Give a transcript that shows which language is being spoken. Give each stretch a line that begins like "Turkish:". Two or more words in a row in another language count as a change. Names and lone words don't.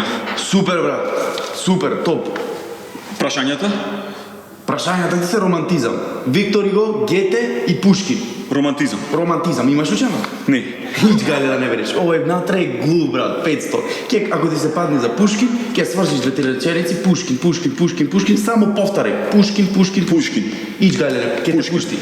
Macedonian: Супер, брат. Супер, топ. Прашањата? Прашањата ти се романтизам. Виктор Hugo, Гете и Пушкин. Романтизам? Романтизам. Имаш учено? Не. Хич гајле да не вериш. Ово еднатре е глуп, брат. 500. Ке, ако ти се падне за Пушкин, ке свршиш две-три реченици. Пушкин, Пушкин, Пушкин, Пушкин. Само повтарај. Пушкин, Пушкин, Пушкин. Ич гајле, ке те пушти.